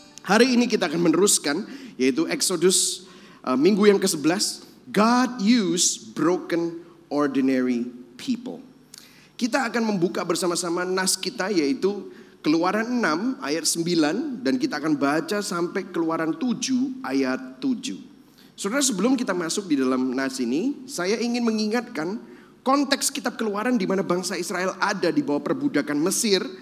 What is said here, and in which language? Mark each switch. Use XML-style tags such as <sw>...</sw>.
<id>Hari ini kita akan meneruskan, yaitu Exodus minggu yang ke-11.</id> <en>God used broken ordinary people.</en> <id>Kita akan membuka bersama-sama nas kita, yaitu Keluaran 6 ayat 9. Dan kita akan baca sampai Keluaran 7 ayat 7. Saudara, sebelum kita masuk di dalam nas ini, saya ingin mengingatkan konteks kitab Keluaran di mana bangsa Israel ada di bawah perbudakan Mesir.</id>